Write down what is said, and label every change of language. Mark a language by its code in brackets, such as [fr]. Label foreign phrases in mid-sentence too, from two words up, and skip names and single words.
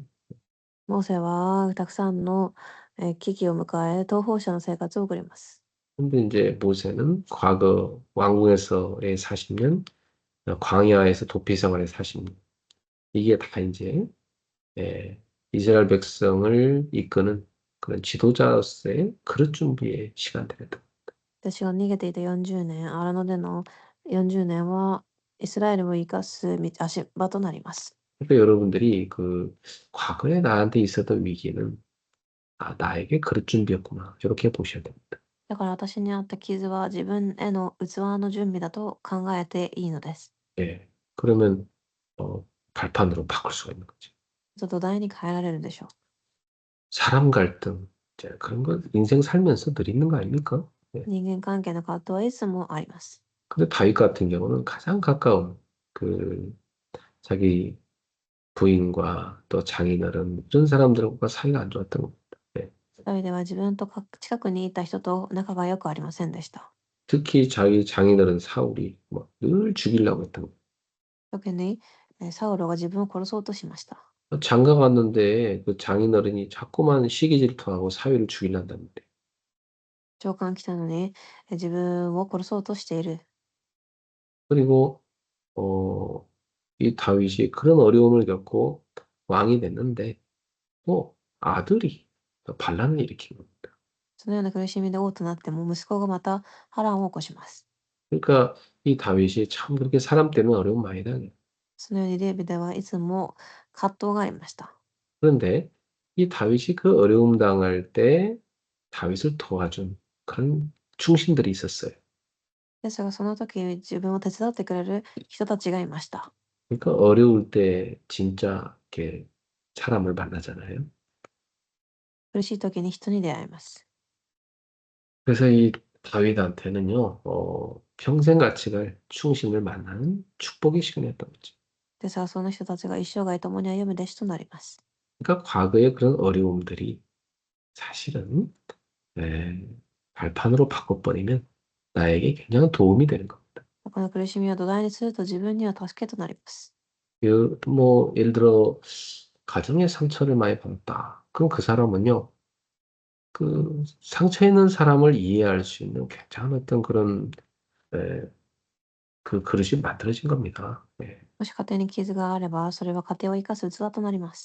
[ja] モーセはたくさんの危機を迎え、逃亡者の生活を送ります。 [ko] 근데 이제 모세는 과거 왕궁에서의 40년, 광야에서 도피 생활의 40년. 이게 다 이제 이스라엘 백성을 이끄는 그런 지도자로서의 그릇 준비의 시간들이다. [ja] 私が逃げていた40年、荒野での40年はイスラエルを生かす足場となります。 [ko] 그러니까 여러분들이 과거에 나한테 있었던 위기는 나에게 그릇 준비였구나. 이렇게 보셔야 됩니다. [ja] だから私にあった傷は自分への器の準備だと考えていいのです。 [ko] 예. 그러면 발판으로 바꿀 수가 있는 거죠. [ja] 土台に変えられるでしょう。 [ko] 사람 갈등, 이제 그런 거 인생 살면서 늘 있는 거 아닙니까? 예. [ja] 人間関係の葛藤はいつもあります。 [ko] 근데 다윗 같은 경우는 가장 가까운 자기 부인과 또 장인어른 이런 사람들과 사이가 안 좋았던 겁니다. 예. [ja] ダビデは自分と近くにいた人と仲が良くありませんでした。 [ko] 특히 자기 장인어른 사울이 늘 죽이려고 했던 겁니다. [ja] 特にサウロが自分を殺そうとしました。 [ko] 장가 갔는데 그 장인어른이 자꾸만 시기 질투하고 사위를 죽이려는데 [ja] 長官来たのに自分を殺そうとしている。 [ko] 그리고 이 다윗이 그런 어려움을 겪고 왕이 됐는데 또 아들이 반란을 일으킨 겁니다. [ja] そのような苦しみで王となっても息子がまた波乱を起こします。 [ko] 그러니까 이 다윗이 참 그렇게 사람 때문에 어려움 많이 당해요. [ja] そのようにデイビデはいつも葛藤がありました。 [ko] 그런데 이 다윗이 그 어려움 당할 때 다윗을 도와준 그런 충신들이 있었어요. [ja] ですがその時自分を手伝ってくれる人たちがいました。 [ko] 그러니까 어려울 때 진짜 이렇게 사람을 만나잖아요. [ja] 苦しい時に人に出会います。 [ko] 그래서 이 다윗한테는요, 평생 같이 갈 충신을 만나는 축복의 시간이었던 거죠. [ja] ですがその人たちが一生涯共に歩む弟子となります。 [ko] 그러니까 과거의 그런 어려움들이 사실은 발판으로 바꿔버리면 나에게 굉장히 도움이 되는 겁니다. [ja] この苦しみを土台にすると自分には助けとなります。 [ko] 예를 들어 가정의 상처를 많이 받았다. 그럼 그 사람은요, 그 상처 있는 사람을 이해할 수 있는 굉장한 어떤 그런 그 그릇이 만들어진 겁니다. 예. [ja] もし家庭に傷があれば、それは家庭を生かす器となります。